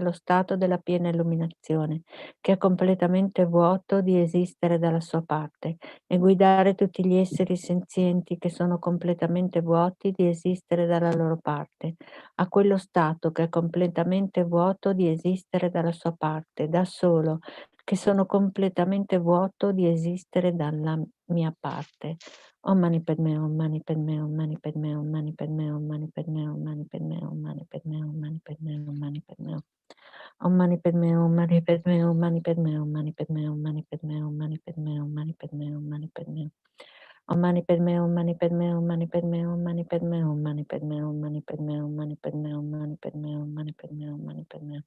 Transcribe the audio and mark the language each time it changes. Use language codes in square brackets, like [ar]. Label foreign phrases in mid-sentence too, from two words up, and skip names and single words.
[it] lo stato della piena illuminazione, che è completamente vuoto di esistere dalla sua parte, e guidare tutti gli esseri senzienti che sono completamente vuoti di esistere dalla loro parte, a quello stato che è completamente vuoto di esistere dalla sua parte, da solo, che sono completamente vuoto di esistere dalla mia parte. [sa] Om Mani Padme Hum, Mani Padme Hum, Mani Padme Hum, Mani Padme Hum, Mani Padme Hum, Mani Padme Hum, Mani Padme Hum, Mani Padme Hum, Mani Padme Hum. Om Mani Padme Hum, Mani Padme Hum, Mani Padme Hum, Mani Padme Hum, Mani Padme Hum, Mani Padme Hum, Mani Padme Hum, Mani Padme Hum. Om Mani Padme Hum, Mani Padme Hum, Mani Padme Hum, Mani Padme Hum, Mani Padme Hum, Mani Padme Hum, Mani Padme Hum, Mani Padme Hum, Mani Padme Hum, Mani Padme Hum.